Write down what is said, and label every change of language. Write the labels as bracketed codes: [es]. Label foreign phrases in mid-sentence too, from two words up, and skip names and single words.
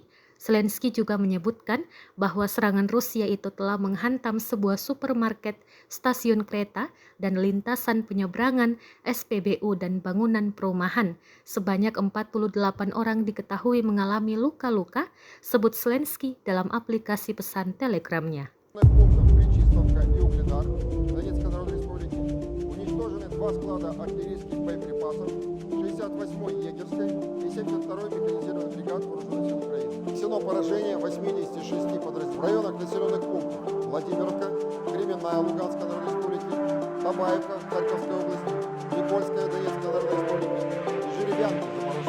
[id] Zelensky juga menyebutkan bahwa serangan Rusia itu telah menghantam sebuah supermarket, stasiun kereta, dan lintasan penyeberangan, SPBU, dan bangunan perumahan. Sebanyak 48 orang diketahui mengalami luka-luka, sebut Zelensky dalam aplikasi pesan Telegramnya. [ru] Два склада артиллерийских боеприпасов 68-й егерской и 72-й механизированной бригад вооруженных сил Украины. Нанесено поражение 86 подразделений в районах населенных пунктов Владимировка, Кременная Луганской Народной Республики, Табаевка Харьковской области, Никольская Донецкой Народной Республики и Жеребянка